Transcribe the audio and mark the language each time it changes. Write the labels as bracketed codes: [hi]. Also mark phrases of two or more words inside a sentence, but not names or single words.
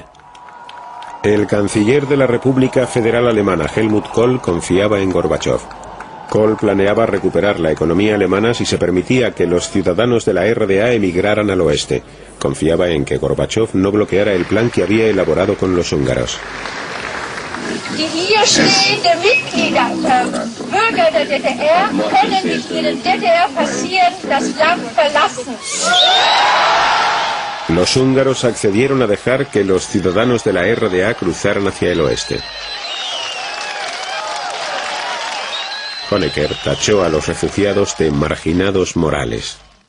[es] El canciller de la República Federal Alemana, Helmut Kohl, confiaba en Gorbachev. Kohl planeaba recuperar la economía alemana si se permitía que los ciudadanos de la RDA emigraran al oeste. Confiaba en que Gorbachev no bloqueara el plan que había elaborado con los húngaros. [de] Die hier stehende Mitglieder, Bürger [es] Los húngaros accedieron a dejar que los ciudadanos de la RDA cruzaran hacia el oeste. Honecker tachó a los refugiados de marginados morales.